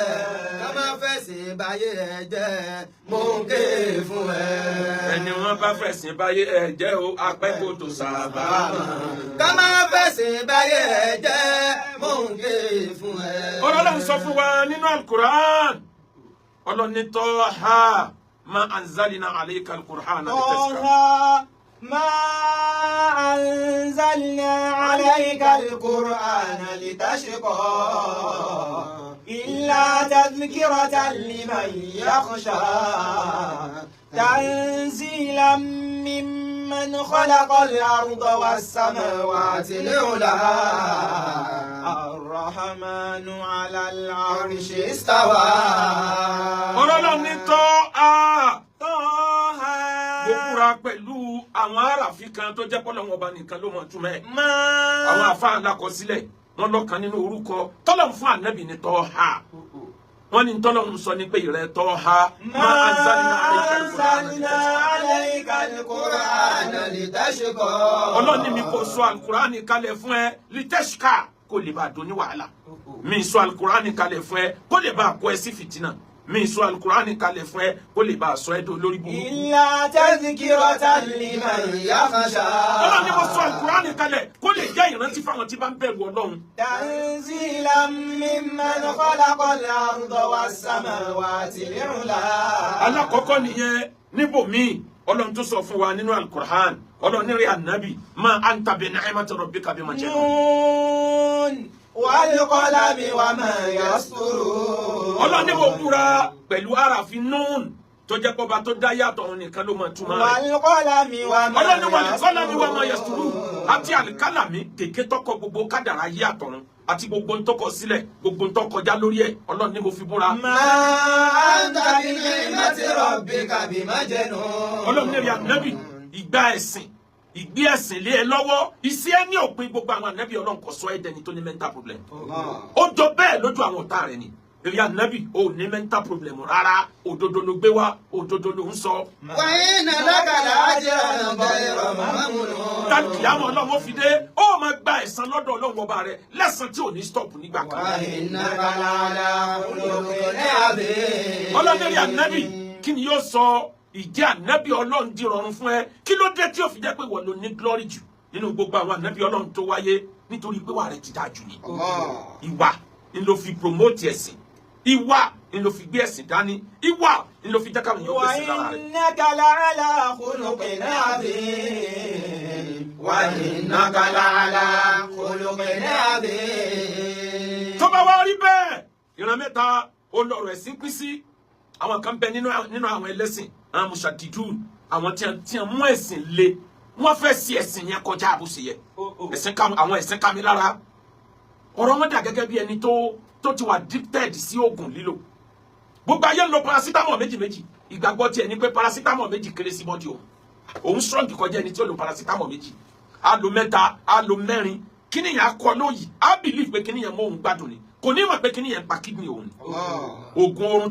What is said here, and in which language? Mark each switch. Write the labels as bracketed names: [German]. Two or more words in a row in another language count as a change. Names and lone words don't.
[Yoruba] Ká má fẹ̀sìn báyé jẹ́, mò ń ké fún ẹ. Ẹni wọ́n bá fẹ̀sìn báyé jẹ́ o, apẹ́kò tó sábà mọ̀. Ká má fẹ̀sìn báyé jẹ́, mò ń ké fún ẹ. Ọlọ́run sọ fún wa nínú Al-Qur'an. Ọlọ́run ní [Arabic] طه ما أنزلنا عليك القرآن لتشقى. ما أنزلنا عليك القرآن لتشقى إلا تذكرة لمن يخشى تنزيلا ممن خلق الأرض والسماوات العلى الرحمن على العرش استوى. [Yoruba] Ọlọ́run ní Taha. Gbogbo pẹ̀lú àwọn aráàfin kan tó jẹ́ pọ́lọ́wọ́n ọba nìkan ló mọ̀ túmọ̀ ẹ̀. Àwọn àfáà alákọsílẹ̀ wọn lọ́kàn nínú orúkọ tọ́lọ́run fún ànábì ní Taha. Wọ́n ní tọ́lọ́run sọ ní pé ìrẹ́ Taha [Arabic] ما أنزلنا عليك القرآن لتشقى. [Yoruba] Ọlọ́run ní mi kò sọ al-Qur'ani kalẹ̀ fún ẹ litashqa kó lè bá a dùn ní wàhálà. Mi sọ al-Qur'ani kalẹ̀ fún ẹ kó lè bá a kó ẹ sí fìtínà. Mi sọ al-Qur'ani kalẹ̀ fún ẹ kó lè bá a sọ ẹ́ dó lórí burúkú. [Arabic] إلا تذكرة لمن يخشى. [Yoruba] Ọlọ́run ní mo sọ al-Qur'ani kalẹ̀ kó lè jẹ́ ìrántí fáwọn tí bá ń bẹ̀rù Ọlọ́run. [Arabic] تنزيلا ممن خلق الأرض والسماوات العلى. [Yoruba] Alákọ̀ọ́kọ́ nìyẹn níbòmíì Ọlọ́run tó sọ fún wa nínú al-Qur'an. Ọlọ́run ní rẹ̀ ànábì [Arabic] ما أنت بنعمة ربك بمجنون. والقلم وما يسطرون. [Yoruba] Ọlọ́run ní mo búra pẹ̀lú àràfin Nun tó jẹ́ pọ́ba tó dá yàtọ̀ òun nìkan ló mọ̀ túmọ̀ rẹ̀. [Arabic] والقلم وما [Yoruba] Ọlọ́run ní [Arabic] والقلم وما يسطرون [Yoruba] àti àlìkálàmí gègé tọkọ gbogbo kádàrá yí àtọ̀run àti gbogbo ń tọkọ sílẹ̀ gbogbo ń tọkọjá lórí ẹ̀ Ọlọ́run ní mo fi búra. [Arabic] ما أنت بنعمة ربك بمجنون. [Yoruba] Ọlọ́run ní rí ànábì ìgbà ẹ̀sìn ìgbé ẹ̀sìn lé ẹ lọ́wọ́ iṣẹ́ ẹ ní òpin gbogbo àwọn ànábì Ọlọ́run kò sọ ẹ́ dẹni tó ní [English] mental problem. [Yoruba] Ó jọ bẹ́ẹ̀ lójú àwọn ọ̀tá rẹ̀ ni èrè ànábì ò ní [English] mental problem [Yoruba] rárá òdodo ló gbé wá òdodo ló ń sọ. [Arabic] وإن لك لأجرا غير ممنون. [Yoruba] Dáàbì àwọn Ọlọ́run ó fi dé ó máa gba ẹ̀san lọ́dọ̀ Ọlọ́run ọba rẹ̀ lẹ́san tí ò ní stop nígbà kan. [Arabic] وإنك لعلى خلق عظيم. [Yoruba] Ọlọ́run èrè ànábì kí ni yóò sọ ìjẹ́ ànábì Ọlọ́run di rọrùn fún ẹ kí ló dé tí ó fi jẹ́ pé wọ́n ló ní glory jù nínú gbogbo àwọn ànábì Ọlọ́run tó wáyé nítorí pé wà rẹ̀ ti dáa jù ni. Ìwà ni ló fi promote ẹ̀sìn ìwà ni ló fi gbé ẹ̀sìn dání ìwà ni ló fi jẹ́ káwọn yóò gbèsè lára rẹ̀. [Arabic] و إنك لعلى خلق عظيم. وإنك لعلى خلق عظيم. [Yoruba] Tó bá wá rí bẹ́ẹ̀ ìran mẹ́ta olóró ẹ̀sìn pín sí àwọn kan bẹ nínú àwọn ẹlẹ́sìn àwọn mushadidun àwọn tí wọ́n mú ẹ̀sìn le wọ́n fẹ́ sí ẹ̀sìn yẹn kọjá àbúṣe yẹ àwọn ẹ̀sìn kàmí lára ọ̀rọ̀ wọn dà gẹ́gẹ́ bí ẹni tó ti wà addicted sí oògùn lílò gbogbo ayé ń lo paracetamol méjì ìgbàgbọ́ tiẹ̀ ní pé paracetamol méjì kéré sí bọ́dì òun strong kọjá ẹni tí ó lo paracetamol méjì á lo mẹ́ta á lo mẹ́rin kíní yẹn akọ lóyìí á believe pé kíní yẹn mọ òun gbádùn ni kò ní mọ̀ pé kíní yẹn pa kidney òun oògùn oorun